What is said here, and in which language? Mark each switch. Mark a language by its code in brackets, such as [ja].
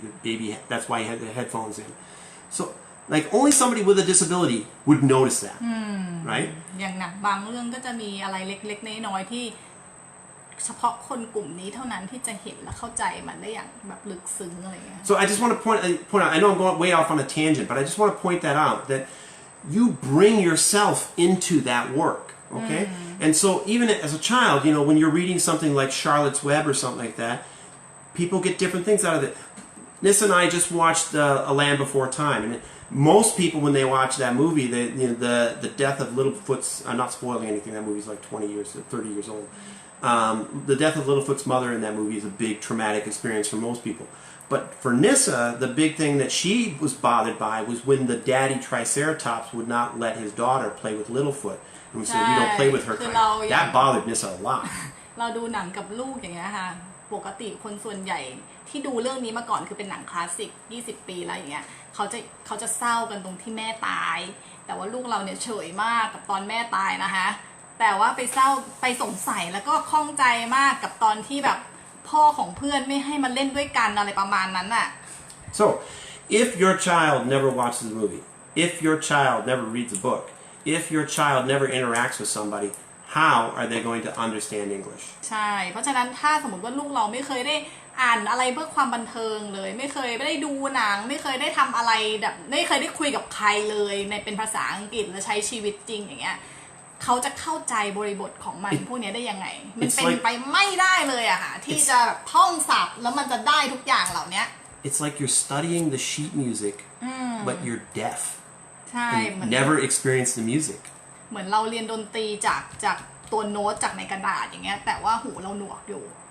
[en] The baby, that's why he had the headphones in. So like only somebody with a disability would notice that, right? [th] อย่างหนังบางเรื่องก็จะมีอะไรเล็กๆน้อยๆที่เฉพาะคนกลุ่มนี้เท่านั้นที่จะเห็นและเข้าใจมันได้อย่างแบบลึกซึ้งอะไรอย่างเงี้ย [en] So I just want to point out, I know I'm going way off on a tangent, but I just want to point that out, that you bring yourself into that work, okay? And so even as a child, when you're reading something like Charlotte's Web or something like that, people get different things out of it. Nissa and I just watched A Land Before Time, and most people, when they watch that movie, the death of Littlefoot's, I'm not spoiling anything, that movie's like 20 years, 30 years old. The death of Littlefoot's mother in that movie is a big traumatic experience for most people. But for Nissa, the big thing that she was bothered by was when the daddy Triceratops would not let his daughter play with Littlefoot. And we said, we don't play with her. That bothered Nissa a lot. [th] เราดูหนังกับลูกอย่างเงี้ยค่ะปกติคนส่วนใหญ่ที่ดูเรื่องนี้มาก่อนคือเป็นหนังคลาสสิก20 ปีแล้วอย่างเงี้ยเขาจะเศร้ากันตรงที่แม่ตายแต่ว่าลูกเราเนี่ยเฉยมากกับตอนแม่ตายนะคะแต่ว่าไปเศร้าไปสงสัยแล้วก็ข้องใจมากกับตอนที่แบบพ่อของเพื่อนไม่ให้มาเล่นด้วยกันอะไรประมาณนั้นน่ะ [en] So if your child never watches the movie, if your child never reads a book, if your child never interacts with somebody, how are they going to understand English? [th] ใช่เพราะฉะนั้นถ้าสมมติว่าลูกเราไม่เคยได้อ่านอะไรเพื่อความบันเทิงเลยไม่เคยได้ดูหนังไม่เคยได้ทำอะไรแบบไม่เคยได้คุยกับใครเลยในเป็นภาษาอังกฤษและใช้ชีวิตจริงอย่างเงี้ยเขาจะเข้าใจบริบทของมันพวกนี้ได้ยังไงมันเป็นไปไม่ได้เลยอะค่ะที่จะแบบท่องศัพท์แล้วมันจะได้ทุกอย่างเหล่านี้ [en] It's like you're studying the sheet music, but you're deaf. [th] ใช่ [en] and never experienced the music. [th] เหมือนเราเรียนดนตรีจากตัวโน้ตจากในกระดาษอย่างเงี้ยแต่ว่าหูเราหนวกอยู่